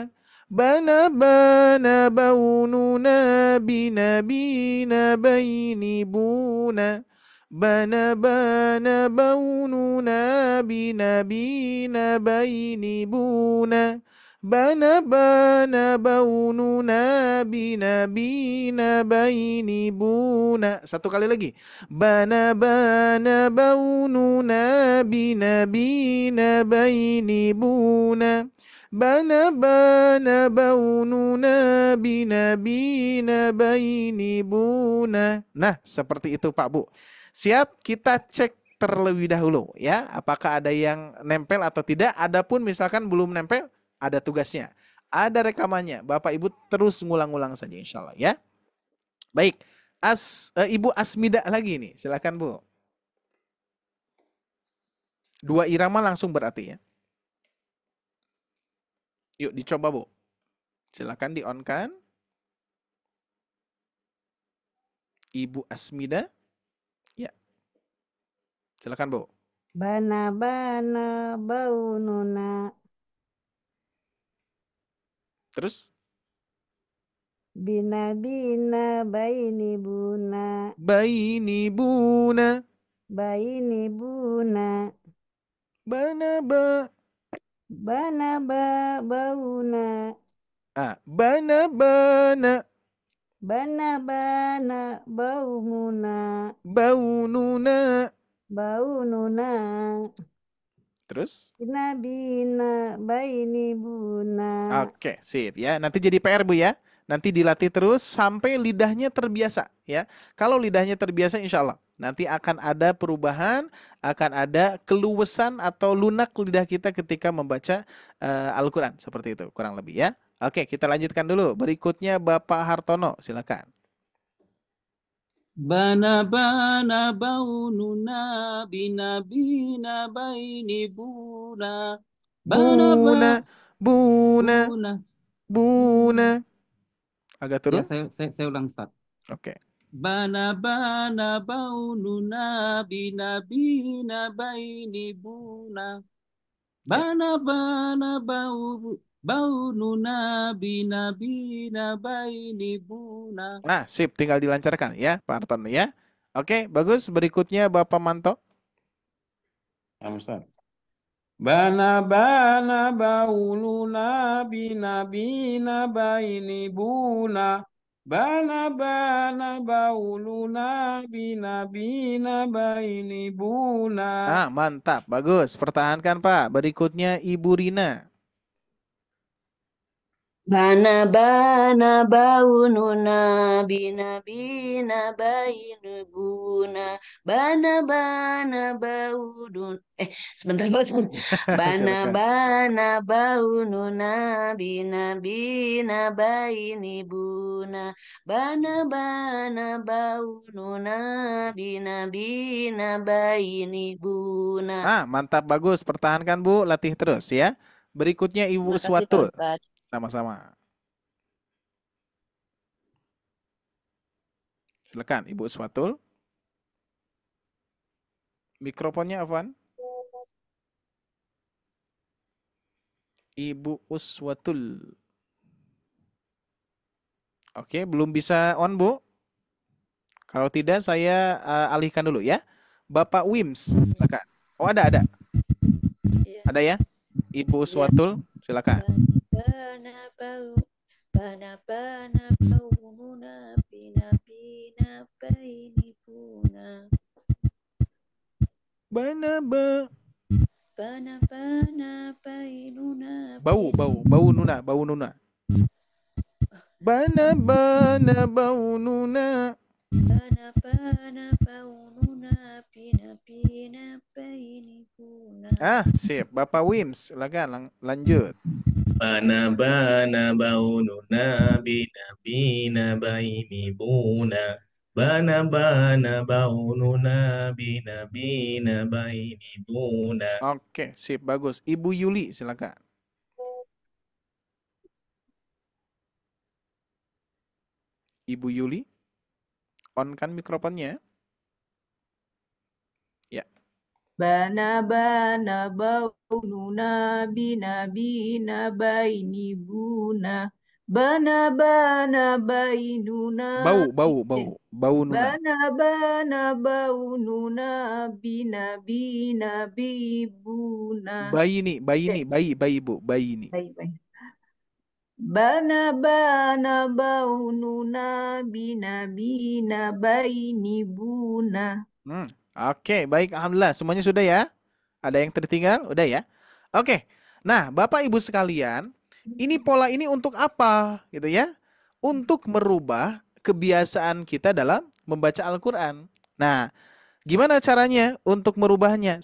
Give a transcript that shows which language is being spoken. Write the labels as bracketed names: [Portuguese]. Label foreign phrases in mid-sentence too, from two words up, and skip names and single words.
[Indonesian] Bana bana baununa binabina baini buna. Bana bana baununa binabina baini buna. Bana bana baununa binabina baini buna. 1 kali lagi. Bana bana baununa binabina baini buna. Bana bana baununa binabina baini buna. Nah, seperti itu Pak Bu. Siap, kita cek terlebih dahulu ya, apakah ada yang nempel atau tidak. Adapun misalkan belum nempel, ada tugasnya, ada rekamannya. Bapak Ibu terus ngulang-ngulang saja [Arabic] إن شاء الله [Indonesian] ya. Baik, Ibu Asmida lagi nih, silakan Bu. 2 irama langsung berarti ya. Yuk dicoba Bu. Silakan di-on-kan. Ibu Asmida. Ya. Silakan Bu. Bana bana baununa. Terus? Bina bina baini buna. Baini buna. Baini buna. Bana ba. Bana ba bauna. Bana bana. Bana bana baumuna. Baununa. Baununa. Terus? Bina bina baini buna. Oke, sip ya. Nanti jadi PR Bu ya. Nanti dilatih terus sampai lidahnya terbiasa ya. Kalau lidahnya terbiasa [Arabic] إن شاء الله [Indonesian] nanti akan ada perubahan, akan ada keluasan atau lunak lidah kita ketika membaca Al-Quran. Seperti itu kurang lebih ya. Oke, kita lanjutkan dulu. Berikutnya Bapak Hartono, silakan. Bana baununa bina baini buna. Buna, buna, Buna. buna. Agak Ya, turun. saya ulang, Ustaz. Oke. Bana baununa bina baini buna. Bana baununa bina baini buna. Nah, sip, tinggal dilancarkan ya, Pak Hartono ya. Oke, bagus. Berikutnya Bapak Manto. Ya, Ustaz. Bana bauluna bina baini buna. Bana bauluna bina baini buna. Ah, mantap, bagus. Pertahankan Pak. Berikutnya Ibu Rina. Bana baununa bina bainu buna. Bana baunun. Sebentar bosan. Silakan. Bana baununa bina baini buna. Bana baununa bina baini buna. Ah, mantap, bagus. Pertahankan Bu, latih terus ya. Berikutnya Ibu Terima kasih Pak Uswatul. Ustadz. Sama-sama. Silakan Ibu Uswatul. Mikrofonnya Afwan. Ibu Uswatul. Oke, belum bisa on Bu. Kalau tidak saya alihkan dulu ya. Bapak Wims, silakan. Oh, ada. Ya. Ada ya? Ibu Uswatul, silakan. Bana baununa bina baini buna. Bana Bana bainuna bau nuna. Bana bau nuna. Bana baununa bina baini buna. Ah, sip. Bapak Wims, silakan lanjut. Bana baununa bina baini buna. Bana baununa bina baini buna. Oke, sip, bagus. Ibu Yuli, silakan. Ibu Yuli, on kan mikrofonnya. Ya. Bana baununa bina baini buna. Bana bainuna Bau nuna. Bana baununa bina bibuna. Bayi Bu, bayi ini. Baik. Bana baununa bina baini buna. Oke, baik. Alhamdulillah. Semuanya sudah ya? Ada yang tertinggal? Udah ya? Oke. Nah, Bapak Ibu sekalian, ini pola ini untuk apa? Gitu ya? Untuk merubah kebiasaan kita dalam membaca Al-Quran. Nah, gimana caranya untuk merubahnya?